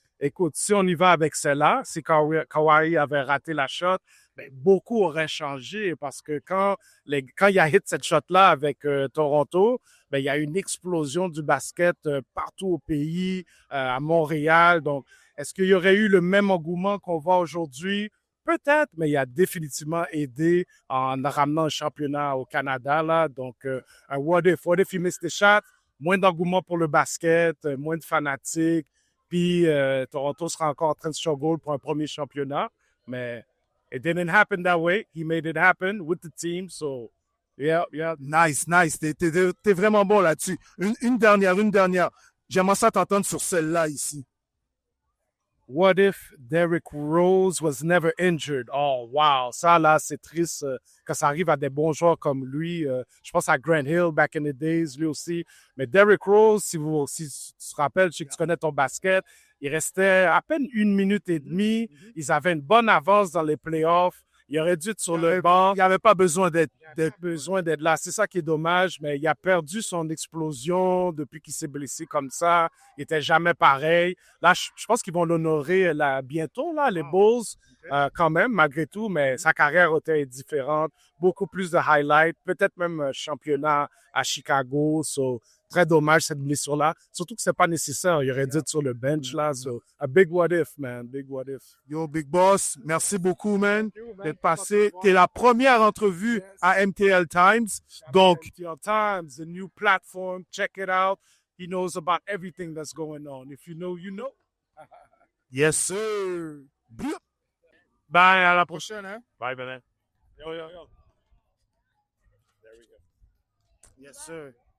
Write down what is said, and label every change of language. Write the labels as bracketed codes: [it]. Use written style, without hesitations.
[fr] Écoute, si on y va avec celle-là, si Kawhi avait raté la shot, ben, beaucoup auraient changé parce que quand il a hit cette shot-là avec Toronto, ben, il y a une explosion du basket partout au pays, à Montréal. Donc, est-ce qu'il y aurait eu le même engouement qu'on voit aujourd'hui? Peut-être, mais il a définitivement aidé en ramenant le championnat au Canada. Là. Donc, un [en] what if he missed the shot? [fr] Moins d'engouement pour le basket, moins de fanatiques. Puis, Toronto sera encore en train de struggle pour un premier championnat. [en] Mais it didn't happen that way. He made it happen with the team. So, yeah. Nice. [fr] T'es vraiment bon là-dessus. Une dernière. J'aimerais ça t'entendre sur celle-là ici. [en] What if Derrick Rose was never injured? Oh, wow. [fr] Ça, là, c'est triste quand ça arrive à des bons joueurs comme lui. Je pense à Grant Hill [en] back in the days, [fr] lui aussi. Mais Derrick Rose, si tu te rappelles, je sais que tu connais ton basket, il restait à peine 1 minute et demie. Ils avaient une bonne avance dans les playoffs. Il aurait dû être sur le banc. Il n'y avait pas besoin d'être là. C'est ça qui est dommage, mais il a perdu son explosion depuis qu'il s'est blessé comme ça. Il n'était jamais pareil. Là, je pense qu'ils vont l'honorer bientôt, là, les Bulls, quand même, malgré tout, mais sa carrière était différente. Beaucoup plus de highlights, peut-être même un championnat à Chicago. So, très dommage cette blessure-là. Surtout que c'est pas nécessaire. Il aurait dû être sur le bench, là. [en] So, a big what if, man. Big what if. [fr] Yo, Big Boss, merci beaucoup, man, d'être passé. T'es la première entrevue à MTL Times. Donc, [en] MTL Times, the new platform. Check it out. He knows about everything that's going on. If you know, you know. yes, sir. [fr] Bye, à la prochaine, hein? [en] Bye, man. Yo. Yes, sir.